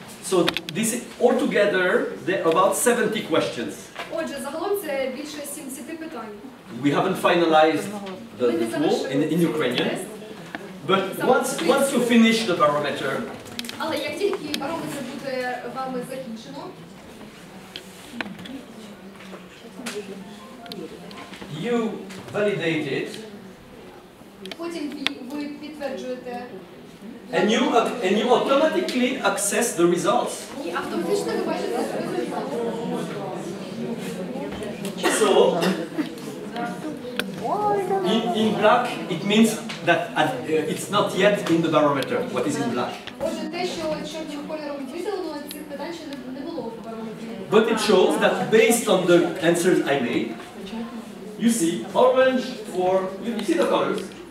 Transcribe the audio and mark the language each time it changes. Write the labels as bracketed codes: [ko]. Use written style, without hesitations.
[en] So this altogether, there are about 70 questions. [uk] Отже, загалом це більше 70 питань. [en] We haven't finalized the tool in Ukrainian, but once you finish the barometer, [uk] Але як тільки барометр буде вами закінчено, [en] you validate it, [uk] потім ви підтверджуєте [en] and you automatically access the results. [uk] і автоматично ви бачите результат. [en] So, in black, it means that it's not yet in the barometer, what is in black. [uk] Отже, те, що чорним кольором виділено, цих питань ще не було в барометрі. [en] But it shows that based on the answers I made, you see orange for, you see the colors?